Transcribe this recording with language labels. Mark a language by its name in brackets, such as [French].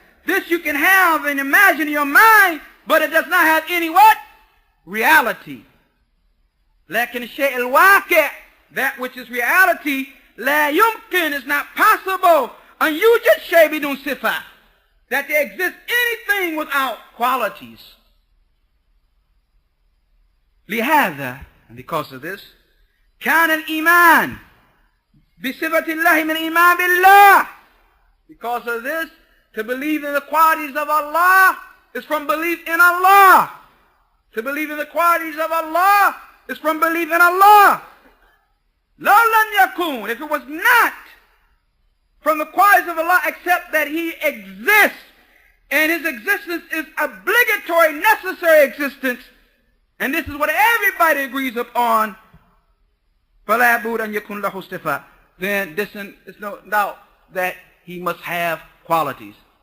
[English] This you can have and imagine in your mind, but it does not have any what? Reality. [Arabic] لكن الشيء الواقع, [English] that which is reality, [Arabic] لا يمكن, [English] is not possible. [Arabic] أن يوجد شيء بدون صفة. [English] That there exists anything without qualities. [Arabic] لهذا, [English] and because of this, [Arabic] كان الإيمان بصفة الله من إيمان بالله. [English] Because of this, to believe in the qualities of Allah is from belief in Allah. To believe in the qualities of Allah is from belief in Allah. لو لم يكن, if it was not from the qualities of Allah except that He exists, and His existence is obligatory, necessary existence, and this is what everybody agrees upon, [Arabic] فَلَا بُودَ أَن يَكُنْ لَهُ صِفَةٌ, [English] then there's no doubt that He must have qualities.